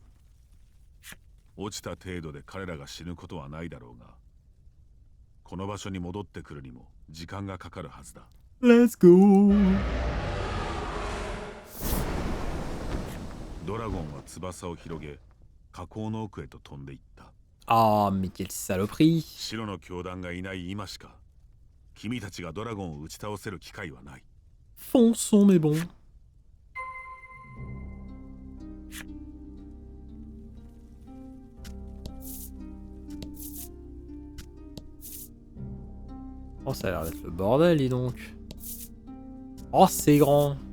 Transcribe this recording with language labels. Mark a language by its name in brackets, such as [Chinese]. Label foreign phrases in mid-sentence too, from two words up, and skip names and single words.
[Japanese] 落ちた程度で彼らが死ぬことはないだろうが、この場所に戻ってくるにも時間がかかるはずだ。 [English] Let's go! [Japanese] ドラゴンは翼を広げ、火口の奥へと飛んでいった。 [French] Ah, mais quelle saloperie! [Japanese] 白の教団がいない今しか、君たちがドラゴンを打ち倒せる機会はない。 [French] Fonçons, mais bon. Oh, ça a l'air d'être le bordel, dis donc. Oh, c'est grand.